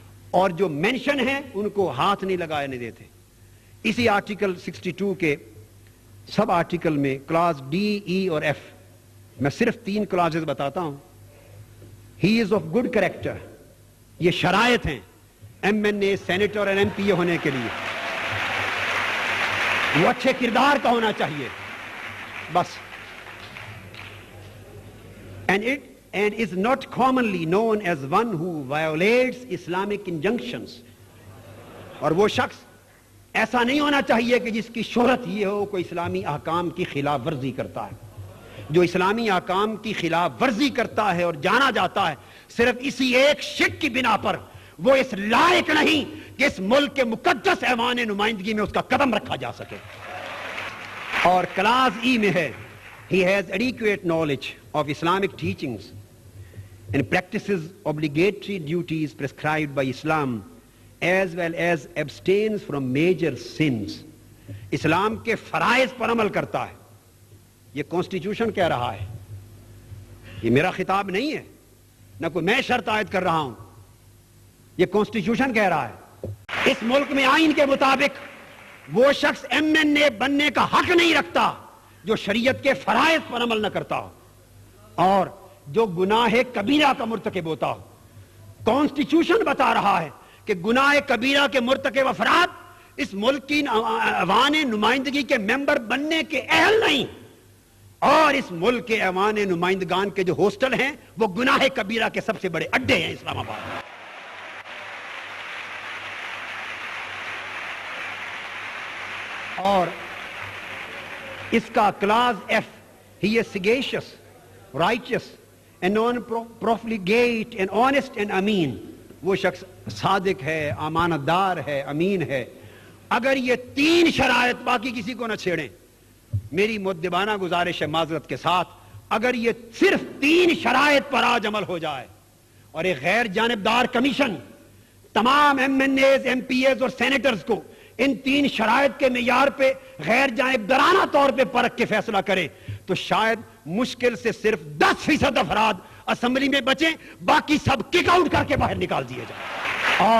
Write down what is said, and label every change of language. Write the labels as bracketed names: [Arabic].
[Urdu] اور جو مینشن ہیں ان کو ہاتھ نہیں لگانے دیتے. اسی آرٹیکل 62 کے سب آرٹیکل میں کلاس ڈی ای اور ایف، میں صرف 3 کلاسز بتاتا ہوں. [English] he is of good character, [Urdu] یہ شرائط ہیں ایم این اے، سینیٹر اور ایم پی اے ہونے کے لیے. وہ اچھے کردار کا ہونا چاہیے بس. [English] and is not commonly known as one who violates Islamic injunctions. [Urdu] اور وہ شخص ایسا نہیں ہونا چاہیے کہ جس کی شہرت یہ ہو کوئی اسلامی احکام کی خلاف ورزی کرتا ہے. جو اسلامی احکام کی خلاف ورزی کرتا ہے اور جانا جاتا ہے صرف اسی ایک شک کی بنا پر، وہ اس لائق نہیں کہ اس ملک کے مقدس ایوان نمائندگی میں اس کا قدم رکھا جا سکے. اور کلاس ای میں ہے [English] he has adequate knowledge of Islamic teachings and practices obligatory duties prescribed by Islam as well as abstains from major sins. [Urdu] اسلام کے فرائض پر عمل کرتا ہے. یہ کانسٹیٹیوشن کہہ رہا ہے، یہ میرا خطاب نہیں ہے، نہ کوئی میں شرط عائد کر رہا ہوں، یہ کانسٹیٹیوشن کہہ رہا ہے. اس ملک میں آئین کے مطابق وہ شخص ایم این اے بننے کا حق نہیں رکھتا جو شریعت کے فرائض پر عمل نہ کرتا ہو اور جو گناہ کبیرہ کا مرتکب ہوتا ہو. کانسٹیٹیوشن بتا رہا ہے کہ گناہ کبیرہ کے مرتکب افراد اس ملک کی ایوان نمائندگی کے ممبر بننے کے اہل نہیں، اور اس ملک کے ایوان نمائندگان کے جو ہاسٹل ہیں وہ گناہ کبیرہ کے سب سے بڑے اڈے ہیں اسلام آباد میں. اور اس کا class if, [English] He is sagacious, righteous and non-profligate and honest and امین. [Urdu] وہ شخص صادق ہے، امانت دار ہے، امین ہے. اگر یہ 3 شرائط، باقی کسی کو نہ چھیڑیں، میری مؤدبانہ گزارش ہے معذرت کے ساتھ، اگر یہ صرف 3 شرائط پر آج عمل ہو جائے اور ایک غیر جانبدار کمیشن تمام M N as, M P as اور سینیٹرز کو ان 3 شرائط کے معیار پہ غیر جانبدارانہ طور پہ پرکھ کے فیصلہ کرے تو شاید مشکل سے صرف 10% افراد اسمبلی میں بچیں، باقی سب کک آؤٹ کر کے باہر نکال دیے جائیں.